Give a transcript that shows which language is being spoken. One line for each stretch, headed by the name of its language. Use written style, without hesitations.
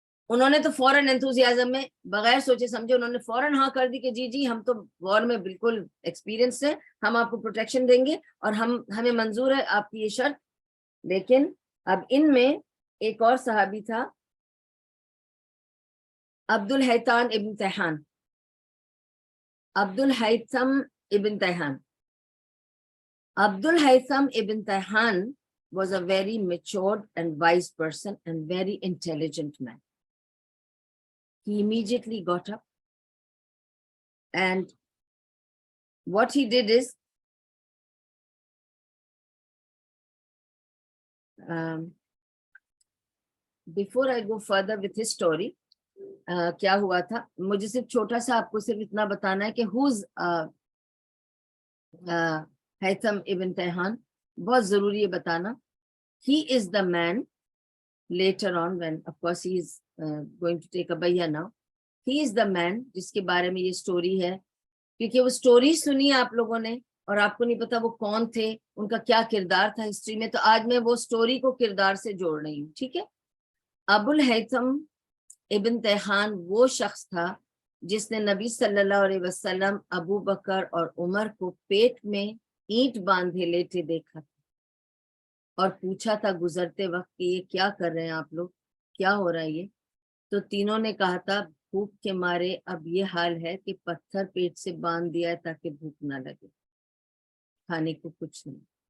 Urdu: انہوں نے تو فوراً انتھوزیازم میں بغیر سوچے سمجھے انہوں نے فوراً ہاں کر دی کہ جی جی ہم تو وار میں بالکل ایکسپیرینس ہیں، ہم آپ کو پروٹیکشن دیں گے اور ہمیں منظور ہے آپ کی یہ شرط. لیکن اب ان میں ایک اور صحابی تھا، عبد الحیتان ابن تیحان. عبد الحیثم ابن تیحان.
English: Abdul الحیثم ibn Tayhan was a very matured and wise person and very intelligent man. He immediately got up and what he did is before I go further with his story,
Urdu: کیا ہوا تھا مجھے صرف چھوٹا سا آپ کو صرف اتنا بتانا ہے کہ
English: who's Haytham ibn Tayhan،
Urdu: بہت ضروری ہے بتانا.
English: He is the man later on when of course he is going to take a bayya now. He is the man
Urdu: جس کے بارے میں یہ سٹوری ہے، کیونکہ وہ سٹوری سنی آپ لوگوں نے اور آپ کو نہیں پتا وہ کون تھے، ان کا کیا کردار تھا ہسٹری میں، تو آج میں وہ سٹوری کو کردار سے جوڑ رہی ہوں. ٹھیک ہے. ابو الحیثم ابن تیحان وہ شخص تھا جس نے نبی صلی اللہ علیہ وسلم، ابو بکر اور عمر کو پیٹ میں اینٹ باندھے لیٹے دیکھا تھا اور پوچھا تھا گزرتے وقت کہ یہ کیا کر رہے ہیں آپ لوگ، کیا ہو رہا ہے یہ؟ تو تینوں نے کہا تھا بھوک کے مارے اب یہ حال ہے کہ پتھر پیٹ سے باندھ دیا ہے تاکہ بھوک نہ لگے، کھانے کو کچھ نہیں.